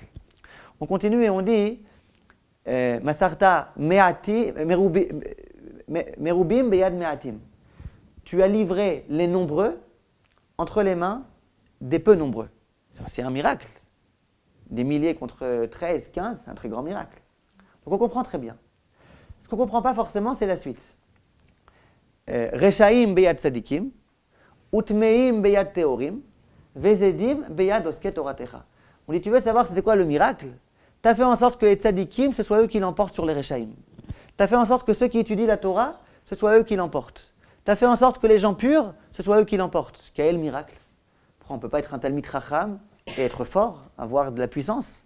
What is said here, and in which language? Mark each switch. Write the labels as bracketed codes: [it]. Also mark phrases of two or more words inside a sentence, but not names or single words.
[fr] On continue et on dit [he] מסרת רבים ביד מעטים. [fr] Tu as livré les nombreux entre les mains des peu nombreux. C'est un miracle. Des milliers contre 13, 15, c'est un très grand miracle. Donc on comprend très bien. Ce qu'on ne comprend pas forcément, c'est la suite. [he] רשעים ביד צדיקים וטמאים ביד טהורים וזדים ביד עוסקי תורתך. [fr] On dit, tu veux savoir c'était quoi le miracle? Tu as fait en sorte que les tzadikim, ce soit eux qui l'emportent sur les Reshaim. Tu as fait en sorte que ceux qui étudient la Torah, ce soit eux qui l'emportent. Tu as fait en sorte que les gens purs, ce soit eux qui l'emportent. Quel est le miracle? On ne peut pas être un [he] תלמיד חכם [fr] et être fort, avoir de la puissance.